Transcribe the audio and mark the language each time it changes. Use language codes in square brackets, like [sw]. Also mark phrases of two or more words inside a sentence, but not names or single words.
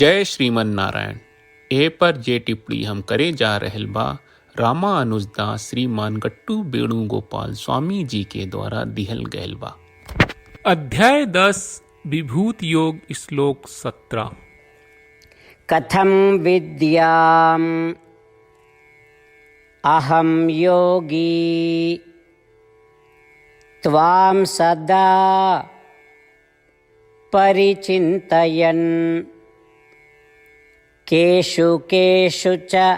[bho] जय श्रीमन नारायण। ए पर जे टिप्पणी हम करे जा रहल बा रामानुजदास श्रीमान गट्टू वेणुगोपाल स्वामी जी के द्वारा दिहल गयल बा। अध्याय 10 विभूत योग श्लोक 17। [sa] कथं विद्याम अहम योगी त्वां सदा परिचिन्तयन् केषु केषु च